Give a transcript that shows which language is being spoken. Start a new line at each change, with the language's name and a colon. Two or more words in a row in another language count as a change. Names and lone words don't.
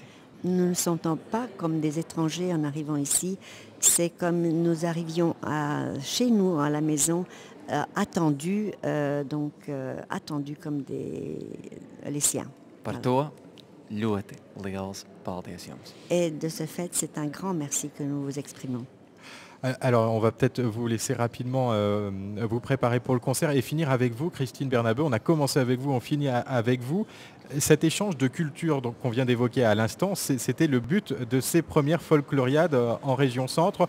French: Nous ne sentons pas comme des étrangers en arrivant ici, c'est comme nous arrivions chez nous, à la maison, attendus comme les siens.
Latvian: Par to ļoti liels paldies jums.
French: Et de ce fait, c'est un grand merci que nous vous exprimons. Alors, on va peut-être vous laisser rapidement vous préparer pour le concert et finir avec vous, Christine Bernabeu. On a commencé avec vous, on finit avec vous. Cet échange de culture qu'on vient d'évoquer à l'instant, c'était le but de ces premières folkloriades en région centre.